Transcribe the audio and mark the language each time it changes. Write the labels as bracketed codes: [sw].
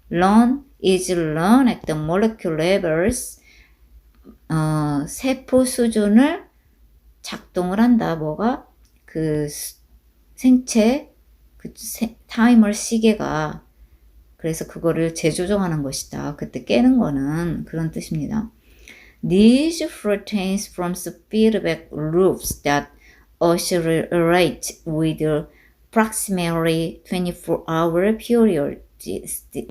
[en] Learn is learn at the molecule levels. [ko] 세포 수준을 작동을 한다. 뭐가? 생체, 타이머 시계가. 그래서 그거를 재조정하는 것이다. 그때 깨는 거는 그런 뜻입니다. [en] These proteins form feedback loops that oscillate with approximately 24-hour periodicity.